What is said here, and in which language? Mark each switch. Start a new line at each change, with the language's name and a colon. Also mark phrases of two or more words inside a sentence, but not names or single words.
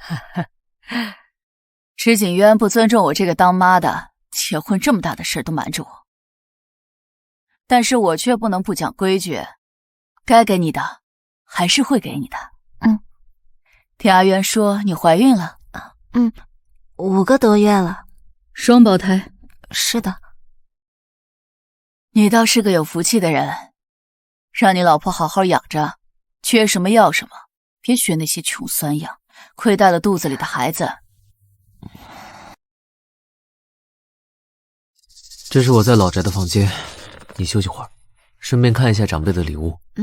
Chinese: 池景淵不尊重我這個當媽的，結婚這麼大的事都瞞着我，但是我卻不能不講規矩，該給你的還是會給你的。聽阿淵說你懷孕了。 5個多月了。雙胞胎？是的。你倒是個有福氣的人，讓你老婆好好養着，缺什麼要什麼，別學那些窮酸樣，虧待了肚子裡的孩子。這是我在老宅的房間，你休息會兒，順便看一下長輩的禮物。